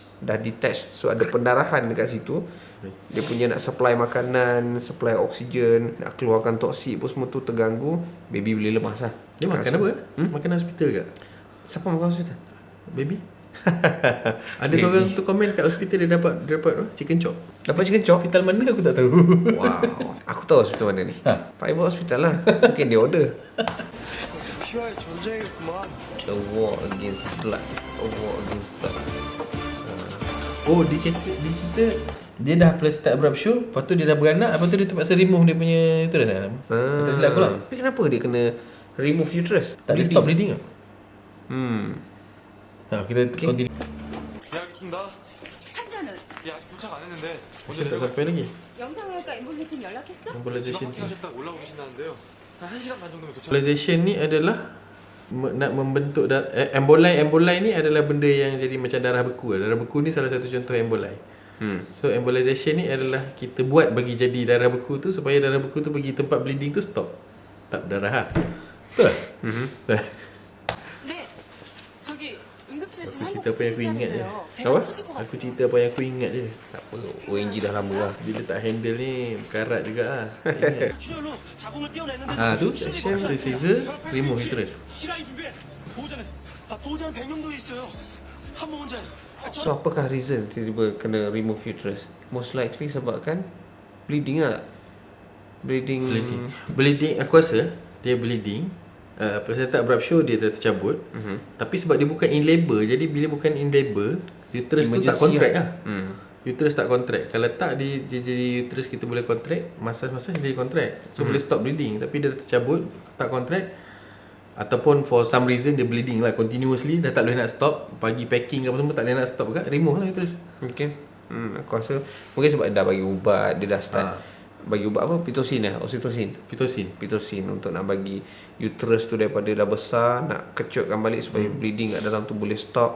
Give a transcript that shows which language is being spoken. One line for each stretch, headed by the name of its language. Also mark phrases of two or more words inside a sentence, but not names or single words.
Malay: So ada pendarahan dekat situ. Dia punya nak supply makanan, supply oksigen, nak keluarkan toksik pun semua tu terganggu, baby boleh lemas lah. Dia makan apa? Makan hospital ke? Siapa makan hospital? Baby? Ada seorang tu komen kat hospital dia dapat
English: chicken chop.
Malay: Dapat
English: chicken chop?
Malay: Hospital mana aku tak tahu. Wow. Aku tahu hospital mana ni. Ha? Pak Ibu hospital lah.
English: Mungkin dia order.
Korean: 피와의 전쟁이구만.
English: A war against blood.
Malay: Oh, dia cerita dia dah
English: placenta abruption,
Malay: lepas tu dia dah beranak, lepas tu dia terpaksa
English: remove dia punya uterus
Malay: lah. Tak silap aku lah. Tapi kenapa dia kena
English: remove uterus?
Malay: Tak ada
English: stop bleeding
Malay: ke? Kita continue.
Korean: 예, 알겠습니다. 환자는 예, 아직 도착 안 했는데 먼저
Malay: Saya tak
Korean: 내려가.
Malay: sampai lagi.
Korean: 영상외과 엠볼리팀 연락했어? 집
English: Embolization
Korean: 앞 확인하셨다고 올라오고 계신다는데요. 한 1시간 반 정도면 도착.
Malay: Embolization ni adalah nak membentuk emboli ni adalah benda yang jadi macam darah beku. Darah beku ni salah satu contoh emboli. So embolization ni adalah kita buat bagi jadi darah beku tu supaya darah beku tu pergi tempat bleeding tu stop. Tak berdarah lah. Betul lah? Betul.
Korean: 네. 저기 응급실에 지금
Malay: Aku cerita apa yang aku ingat je.
Korean: 배가
Malay: Apa?
Korean: 터질 것
Malay: Aku
Korean: 같아.
Malay: cerita apa yang aku ingat je. Tak apa. ONG dah lama lah. Bila tak handle ni karat juga lah. Ingat.
Korean: 출혈로 자궁을 떼어냈는데
Malay: Tu section
English: the scissor remove uterus.
Korean: 실화인 준비해. 보호자는 100명도에 있어요. 산모 혼자.
Malay: So apakah reason tiba-tiba kena
English: remove uterus? Most likely
Malay: sebabkan bleeding lah. Bleeding aku rasa dia bleeding.
English: Placenta abruption
Malay: dia dah tercabut. Tapi sebab dia bukan
English: in labor,
Malay: jadi bila bukan
English: in labor,
Malay: uterus tu tak
English: Emergency
Malay: contract lah. lah. Uterus tak contract. Kalau tak dia jadi uterus kita boleh contract, masa-masa dia contract. So boleh
English: stop bleeding,
Malay: tapi dia tercabut, tak contract. Ataupun
English: for some reason
Malay: dia
English: bleeding lah continuously,
Malay: dah tak boleh nak stop, pagi packing apa semua tak boleh nak stop kan,
English: remove lah uterus. Okay.
Malay: Aku rasa mungkin sebab dah bagi ubat, dia dah start bagi ubat apa?
English: Pitocin oxytocin.
Malay: Pitocin untuk nak bagi uterus tu daripada dah besar, nak kecutkan balik supaya bleeding kat dalam tu boleh stop.